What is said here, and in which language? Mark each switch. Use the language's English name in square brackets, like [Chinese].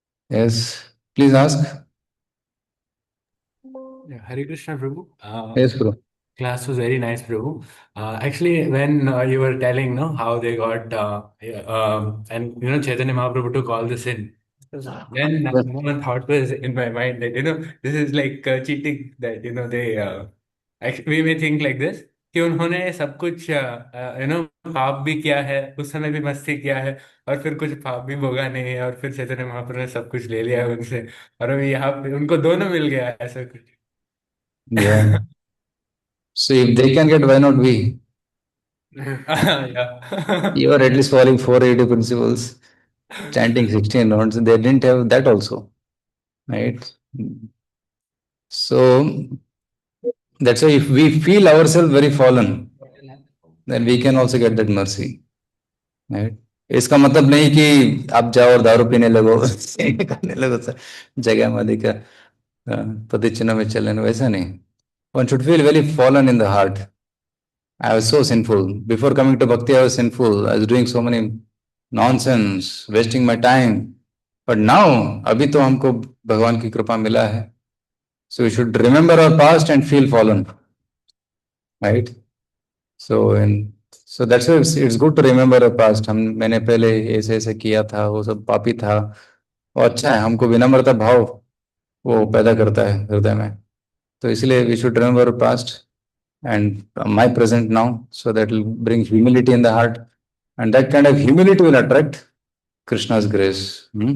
[English] Yes, please ask. Hare Krishna, Prabhu. Yes, bro. Class was very nice, Prabhu. Actually, when you were telling, no, how they got, yeah, and Chaitanya Mahaprabhu took all this in. Then one thought was in my mind that this is like cheating, that they we may think like this [Hindi] कि उन्होंने सब कुछ पाप भी किया है, उस समय भी मस्ती किया है, और फिर कुछ पाप भी भोगा नहीं है, और फिर चैतन्य महाप्रभु ने सब कुछ ले लिया है उनसे, और अभी यहाँ पे उनको दोनों मिल गया है, ऐसा कुछ। [English] Yeah. So if they can get, why not we? Yeah. You are at least following 480 principles, chanting 16 rounds. They didn't have that also, right? So that's why if we feel ourselves very fallen, then we can also get that mercy, right? [Hindi] इसका मतलब नहीं कि आप जाओ और दारू पीने लगो ये करने लगो सर जगह मदी का पति चिन्ह में चलने वैसा नहीं. [English] One should feel very fallen in the heart. I was so sinful. Before coming to bhakti, I was sinful. I was doing so many nonsense, wasting my time. But now, [Hindi] अभी तो हमको भगवान की कृपा मिला है. [English] So we should remember our past and feel fallen, right? So that's why it's good to remember our past. [Hindi] मैंने पहले ऐसे ऐसे किया था, वो सब पापी था. और अच्छा है, हमको विनम्रता भाव वो पैदा करता है हृदय में. तो इसलिए [English] we should remember our past and my present now, so that will bring humility in the heart, and that kind of humility will attract Krishna's grace.